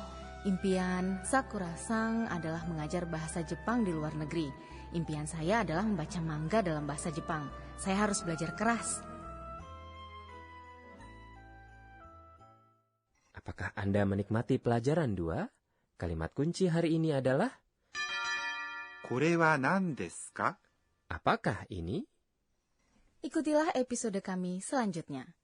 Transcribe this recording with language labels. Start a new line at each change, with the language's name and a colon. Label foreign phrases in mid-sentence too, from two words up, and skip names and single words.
Indonesian: Impian Sakura-san adalah mengajar bahasa Jepang di luar negeri. Impian saya adalah membaca manga dalam bahasa Jepang. Saya harus belajar keras. Apakah Anda menikmati pelajaran 2? Kalimat kunci hari ini adalah
Japanese: これは何ですか？
Indonesian: apakah ini? Ikutilah episode kami selanjutnya.